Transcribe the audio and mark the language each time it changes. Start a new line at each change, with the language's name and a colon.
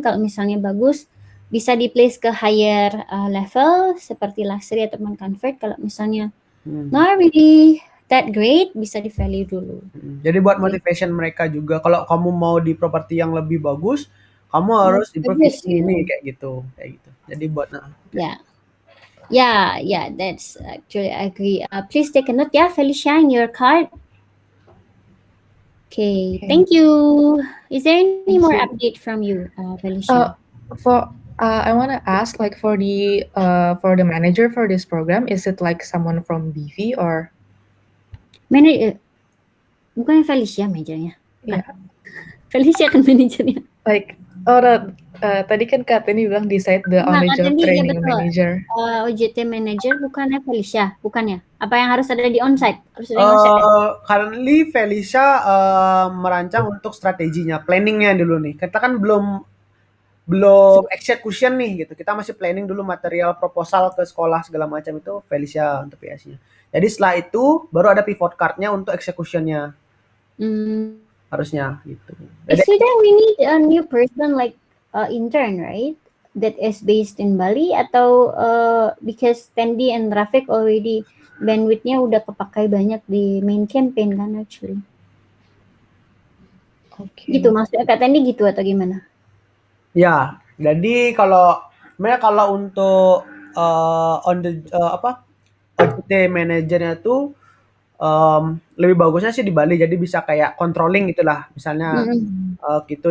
Indonesian: Kalau misalnya bagus bisa di place ke higher level seperti luxury ataupun comfort. Kalau misalnya not really that great bisa di value dulu. Jadi buat motivation mereka juga, kalau kamu mau di properti yang lebih bagus, kamu harus improve Bagus, ini kayak gitu. Jadi buat
English: Yeah, that's actually I agree. Please take a note, yeah, Felicia, in your card. Okay, thank you. Is there any more update from you, Felicia? I want to ask, like, for the manager for this program, is it like someone from BV or?
Indonesian: Bukan Felicia manajernya. Yeah. Felicia kan manajernya.
English: Like, tadi kan Kak Teni bilang decide the on the job training manager.
Indonesian: OJT manager bukannya Felicia, bukannya? Apa yang harus ada di onsite? Harus ada di onsite. Currently Felicia merancang untuk strateginya, planningnya dulu nih. Kita kan belum execution nih gitu. Kita masih planning dulu material proposal ke sekolah segala macam, itu Felicia untuk PSC-nya. Jadi setelah itu baru ada pivot card-nya untuk execution-nya. Harusnya gitu.
English: Actually then we need a new person like intern, right? That is based in Bali, atau because Tendi and Rafiq already bandwidth-nya udah kepakai banyak di main campaign kan actually.
Indonesian: Gitu maksudnya Kak Tendi gitu atau gimana? Ya, jadi kalau untuk on the OJT manajernya tuh lebih bagusnya sih di Bali, jadi bisa kayak controlling gitulah, misalnya gitu.